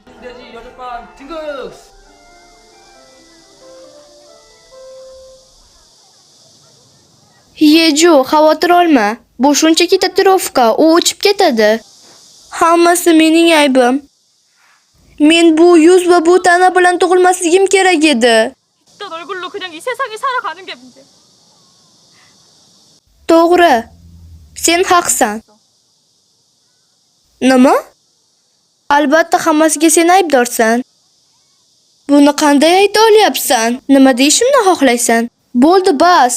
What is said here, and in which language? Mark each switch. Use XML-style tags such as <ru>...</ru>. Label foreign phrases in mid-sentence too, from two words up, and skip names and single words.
<uz>Yeju, xavotir olma. Bu shunchaki tatuirovka, u o'chib ketadi. Hammasi mening aybim. Men bu yuz va bu tana bilan tug'ilmasligim kerak edi.</uz> <ko>어떤 얼굴로 그냥 이 세상에 살아가는 게 문제.</ko> <uz>To'g'ri. Sen haqsan. Nima? Albatta hammasiga sen aybdorsan. Buni qanday ayta olyapsan? Nima deyishimni xohlaysan? Bo'ldi, bas.</uz>